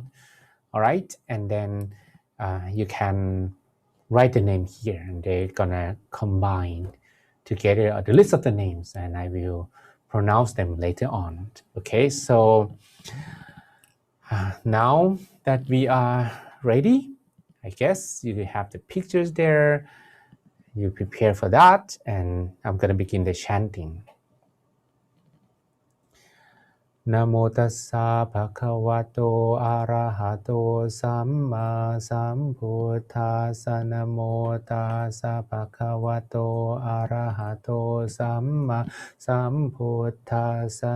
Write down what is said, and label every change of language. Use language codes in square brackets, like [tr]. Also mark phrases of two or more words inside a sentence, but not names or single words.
[en] All right, and then you can write the name here, and they're gonna combine together the list of the names, and I will pronounce them later on. Okay, so now that we are ready, I guess you have the pictures there. You prepare for that, and I'm gonna begin the chanting. [pi] Namo tassa bhagavato arahato samma sambuddhassa. Namo tassa bhagavato arahato samma sambuddhassa.